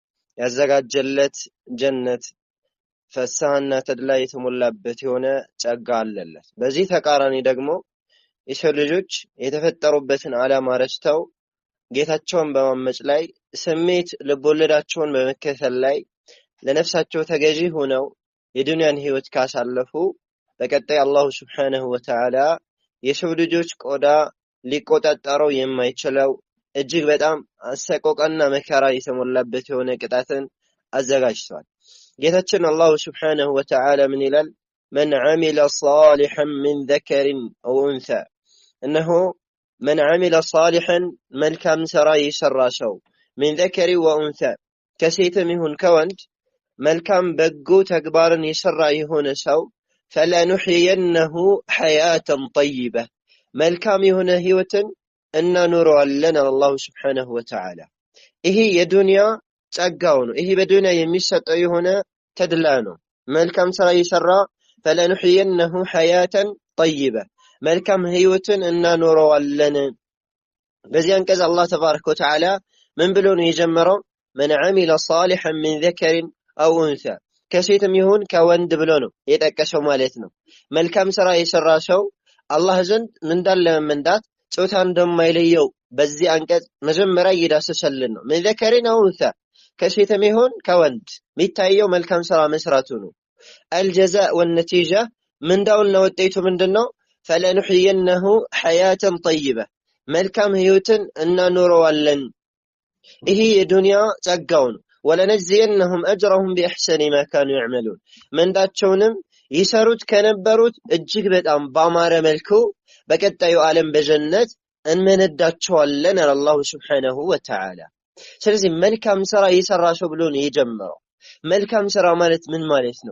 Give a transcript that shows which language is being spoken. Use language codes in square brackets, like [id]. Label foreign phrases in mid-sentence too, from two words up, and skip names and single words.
[am] ያዘጋጀለት ጀነት ፈሳህና ተድላ የተሞላበት የሆነ ጸጋ አለለት። በዚህ ተቃራኒ ደግሞ የሰው ልጆች የተፈጠሩበትን ዓላማ ረስተው ጌታቸውን በማመጽ ላይ ስሜት ልቦለዳቸውን በመከተል ላይ ለነፍሳቸው ተገዢ ሆነው የዱንያን ህይወት ካሳለፉ በቀጣይ አላህ [ar] سبحانه وتعالى [am] የሰው ልጆች ቆዳ ሊቆጣጠረው የማይችለው እጅግ በጣም አሰቆቃና መከራ የተሞላበት የሆነ ቅጣትን አዘጋጅቷል። ጌታችን አላህ [ar] سبحانه وتعالى [am] ምን ይላል? [ar] من عمل صالحا من ذكر أو أنثى إنه من عمل صالحا [am] መልካም ስራ የሰራ ሰው [ar] من ذكر وأنثى [am] ከሴትም ይሁን ከወንድ መልካም በጎ ተግባርን የሰራ የሆነ ሰው [ar] فلنحيينه حياة طيبة [am] መልካም የሆነ ህይወትን እናኖረዋለን አላህ [ar] سبحانه وتعالى። [am] ይሄ የዱንያ ጸጋው ነው። ይሄ በዱንያ የሚሰጠው የሆነ ተድላ ነው። መልካም ስራ የሰራ [ar] فلنحيينه حياة طيبة [am] መልካም ህይወትን እናኖረዋለን። በዚህ አንቀጽ አላህ [ar] تبارك وتعالى [am] ምን ብሎ ነው የጀመረው? [ar] من عمل صالحا من ذكر أو أنثى [am] ከሴትም ይሁን ከወንድ ብሎ ነው የጠቀሰው ማለት ነው። መልካም ስራ የሰራ ሰው አላህ ዘንድ ምንዳለ መንዳት ጾታ እንደማይለየው በዚህ አንቀጽ መጀመሪያ እየዳሰሰልን ነው። [ar] من ذكر أو أنثى [am] ከሴትም ይሁን ከወንድ የሚታየው መልካም ስራ መስራቱ ነው። [ar] الجزاء والنتيجة [am] ምንዳውና ውጤቱ ምንድነው? [ar] فلنحيينه حياة طيبة [am] መልካም ህይወትን እናኖረዋለን። ይሄ የዱንያ ጸጋው ነው። [ar] ولنجزينهم أجرهم بأحسن ما كانوا يعملون [am] ምንዳቸውንም ይሰሩት ከነበሩት እጅግ በጣም ባማረ መልኩ በቀጣዩ ዓለም በጀነት እንመነዳቸዋለን አላህ [ar] سبحانه وتعالى። [am] ስለዚህ መልካም ስራ የሰራ ሰው ብሎ ነው የጀመረው። መልካም ስራ ማለት ምን ማለት ነው?